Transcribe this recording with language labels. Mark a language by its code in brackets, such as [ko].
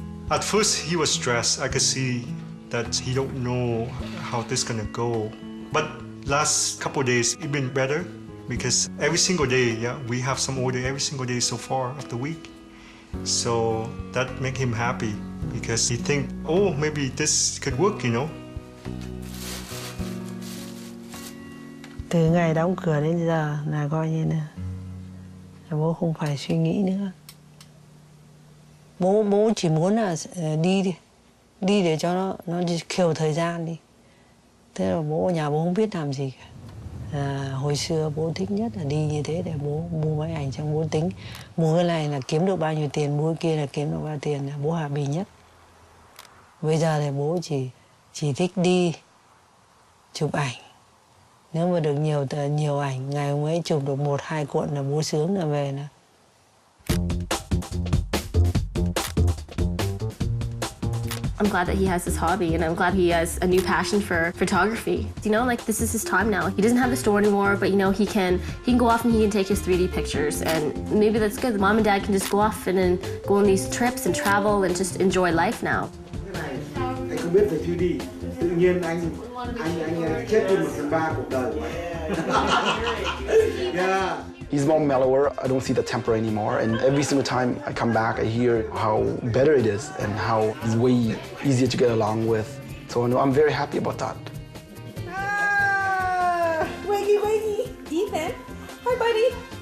[en] At first he was stressed. I could see that he don't know how this gonna go. But last couple of days it's been better. Because every single day, we have some order every single day so far of the week. So that make him happy because he think, oh, maybe this could work, [vi] Từ ngày đóng cửa đến giờ là coi như là bố không phải suy nghĩ nữa. Bố chỉ muốn là đi để cho nó kill thời gian đi. Thế là bố ở nhà bố không biết làm gì cả. Hồi xưa bố thích nhất là đi như thế để bố mua máy ảnh trong bố tính mua cái này là kiếm được bao nhiêu tiền, mua cái kia là kiếm được bao nhiêu tiền, là bố happy bình nhất. Bây giờ thì bố chỉ thích đi chụp ảnh. Nếu mà được nhiều ảnh, ngày hôm ấy chụp được 1-2 cuộn là bố sướng là về là. [en] I'm glad that he has this hobby, and I'm glad he has a new passion for photography. This is his time now. He doesn't have the store anymore, but he can go off and he can take his 3D pictures, and maybe that's good. Mom and Dad can just go off and then go on these trips and travel and just enjoy life now. [vi] Anh không biết về 3D, tự nhiên anh chết đi 1/3 cuộc đời của anh. [en] Yeah. He's more mellower. I don't see the temper anymore. And every single time I come back, I hear how better it is and how it's way easier to get along with. So I'm very happy about that. Wakey, Ethan. Hi, buddy.